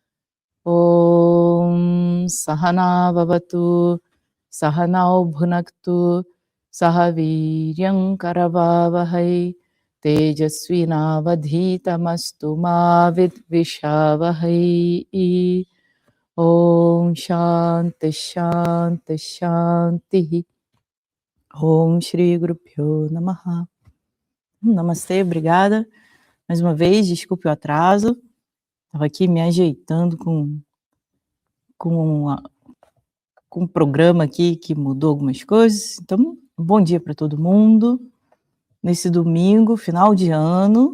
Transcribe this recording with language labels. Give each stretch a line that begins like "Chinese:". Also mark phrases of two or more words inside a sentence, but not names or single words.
Sanskrit: ॐ सह नाववतु सह नौ भुनक्तु सह वीर्यं करवावहै तेजस्वि नावधीतमस्तु मा विद्विषावहै. ॐ शान्तिः शान्तिः शान्तिः. ॐ श्री गुरुभ्यो नमः.
Portuguese: Namastê, obrigada. Mais uma vez, desculpe o atraso. Estava aqui me ajeitando com um programa aqui que mudou algumas coisas. Então, bom dia para todo mundo. Nesse domingo, final de ano.